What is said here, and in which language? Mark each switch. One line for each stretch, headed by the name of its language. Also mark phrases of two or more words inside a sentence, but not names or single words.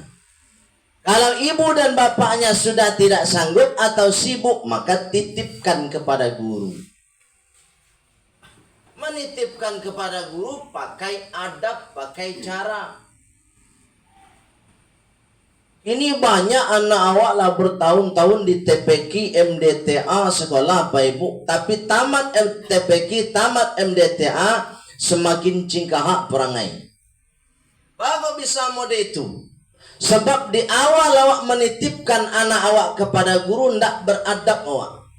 Indonesian: Kalau ibu dan bapaknya sudah tidak sanggup atau sibuk, maka titipkan kepada guru. Menitipkan kepada guru pakai adab, pakai cara. Ini banyak anak awak lah bertahun-tahun di TPQ, MDTA, sekolah Pak Ibu. Tapi tamat TPQ, tamat MDTA, semakin cingkahak perangai. Bapak bisa mode itu. Sebab di awal awak menitipkan anak awak kepada guru, ndak beradab awak.